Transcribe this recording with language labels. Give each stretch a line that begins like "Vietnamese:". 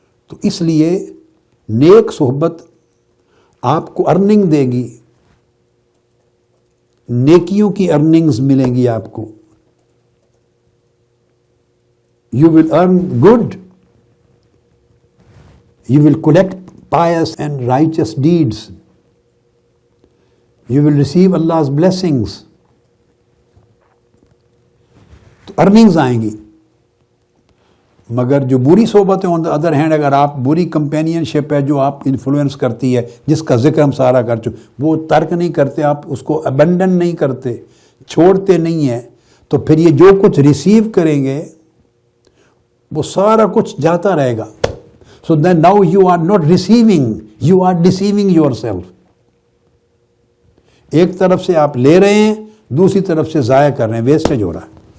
Urdu: تو اس لیے نیک صحبت آپ کو ارننگ دے گی، نیکیوں کی ارننگز ملیں گی آپ کو۔
English: You will earn good. You will collect pious and righteous deeds. You will receive Allah's blessings.
Urdu: تو ارننگز آئیں گی۔ مگر جو بری صحبت ہے
English: on the other hand,
Urdu: اگر آپ بری کمپینین شپ ہے جو آپ انفلوئنس کرتی ہے، جس کا ذکر ہم سارا کر چکے، وہ ترک نہیں کرتے، آپ اس کو ابنڈن نہیں کرتے، چھوڑتے نہیں ہیں، تو پھر یہ جو کچھ ریسیو کریں گے وہ سارا کچھ جاتا رہے گا۔
English: So then now you are not receiving, you are deceiving yourself.
Urdu: ایک طرف سے آپ لے رہے ہیں، دوسری طرف سے ضائع کر رہے ہیں، ویسٹیج ہو رہا ہے۔